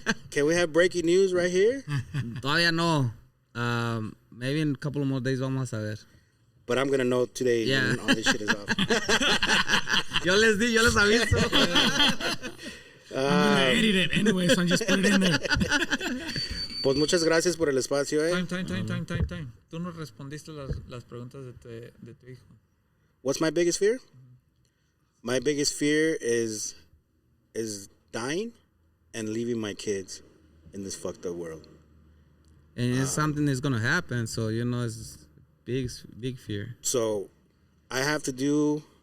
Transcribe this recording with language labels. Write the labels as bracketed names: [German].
[English] Can we have breaking news right here? [Spanish] Todavía no. [English] Maybe in a couple of more days [Spanish] vamos a ver. [English] But I'm going to know today Yeah. when all this shit is off. [Spanish] Yo les aviso. [English] I'm gonna edit it anyway, so I'm just put it in there. [Spanish] Pues muchas gracias por el espacio, eh. [English] Time. [Spanish] Tú no respondiste las preguntas de tu hijo. [English] What's my biggest fear? My biggest fear is dying and leaving my kids in this fucked up world. And it's something that's gonna happen, so you know it's big fear. So I have to do